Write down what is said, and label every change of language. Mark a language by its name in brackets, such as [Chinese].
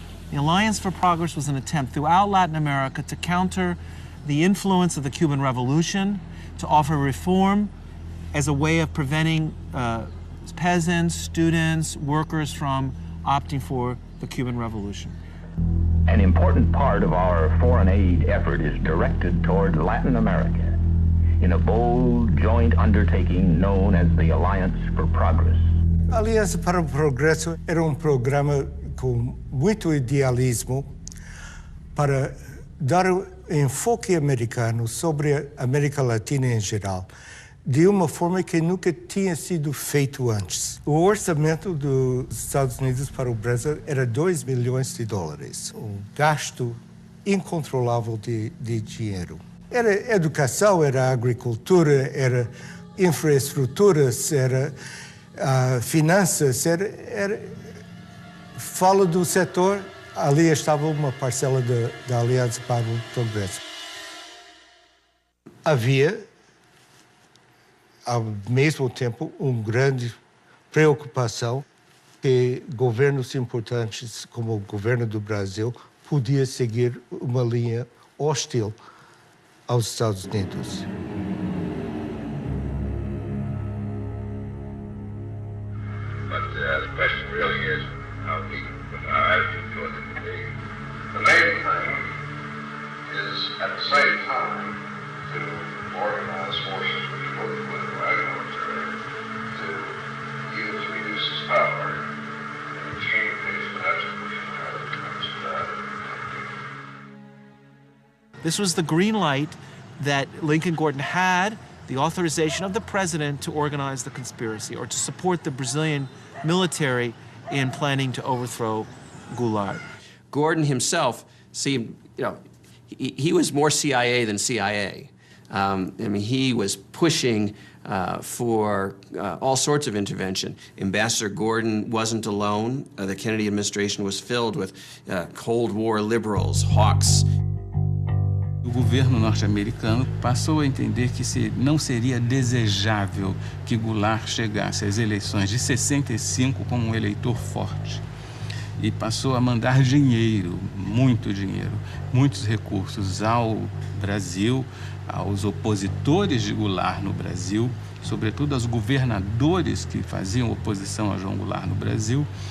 [English] The Alliance for Progress was an attempt throughout Latin America to counter the influence of the Cuban Revolution, to offer reform as a way of preventing peasants, students, workers from opting for the Cuban Revolution. An important part of our foreign aid effort is directed toward Latin America in a bold joint undertaking known as the Alliance for Progress. [Portuguese] A Aliança para o Progresso era programa com muito idealismo para dar enfoque americano sobre a América Latina em geral, de uma forma que nunca tinha sido feito antes. O orçamento dos Estados Unidos para o Brasil era $2 bilhões, gasto incontrolável de dinheiro. Era educação, era agricultura, era infraestruturas, era finanças, fala do setor, ali estava uma parcela da Aliança para o Progresso. Havia, ao mesmo tempo, uma grande preocupação que governos importantes, como o governo do Brasil, podia seguir uma linha hostil aos Estados Unidos. [English] The question really is how deep our attitude towards it will be. The main thing is, at the same time, to organize forces which both political and military to use reduces power in extreme cases, perhaps pushing power comes to that. This was the green light that Lincoln Gordon had, the authorization of the president to organize the conspiracy or to support the Brazilian military in planning to overthrow Goulart. Gordon himself seemed, he was more CIA than CIA. He was pushing for all sorts of intervention. Ambassador Gordon wasn't alone. The Kennedy administration was filled with Cold War liberals, hawks. [Portuguese] O governo norte-americano passou a entender que não seria desejável que Goulart chegasse às eleições de 65 como um eleitor forte. E passou a mandar dinheiro, muitos recursos ao Brasil, aos opositores de Goulart no Brasil, sobretudo aos governadores que faziam oposição a João Goulart no Brasil,